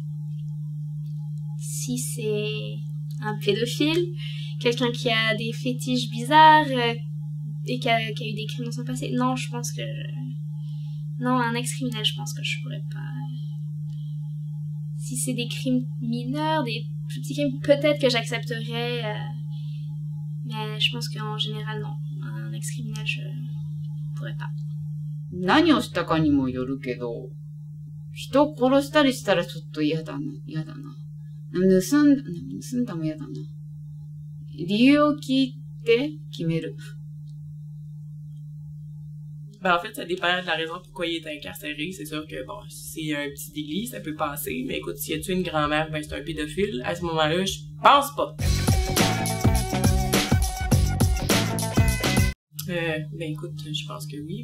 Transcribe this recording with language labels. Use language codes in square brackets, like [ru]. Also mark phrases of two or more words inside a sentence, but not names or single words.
[fr] Si c'est un pédophile, quelqu'un qui a des fétiches bizarres et qui a eu des crimes dans son passé, non, je pense que... Non, un ex-criminel, je pense que je pourrais pas... Si c'est des crimes mineurs, des plus petits crimes, peut-être que j'accepterais, mais je pense qu'en général, non. Un ex-criminel, je pourrais pas. [ja] 何をしたかにもよるけど、人を殺したりしたらちょっと嫌だな。盗んだも嫌だな。理由を聞いて決める。 [fr] Ben, en fait, ça dépend de la raison pourquoi il est incarcéré. C'est sûr que, bon, si c'est un petit délit, ça peut passer. Mais écoute, s'il a tué une grand-mère, ben, c'est un pédophile. À ce moment-là, je pense pas. Ben, écoute, je pense que oui.